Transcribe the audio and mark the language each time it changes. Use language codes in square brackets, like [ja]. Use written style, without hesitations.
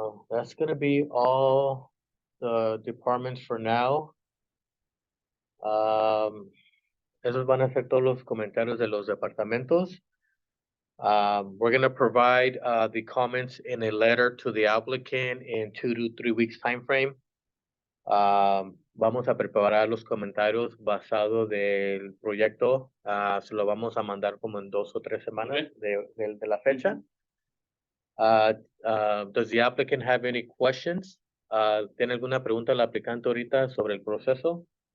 [en] That's gonna be all the departments for now. [es] Esos van a ser todos los comentarios de los departamentos. [en] We're gonna provide the comments in a letter to the applicant in 2 to 3 weeks timeframe. [es] Vamos a preparar los comentarios basados del proyecto. Se lo vamos a mandar como en 2 o 3 semanas de la fecha. [en] Does the applicant have any questions? [es] ¿Tiene alguna pregunta el aplicante ahorita sobre el proceso?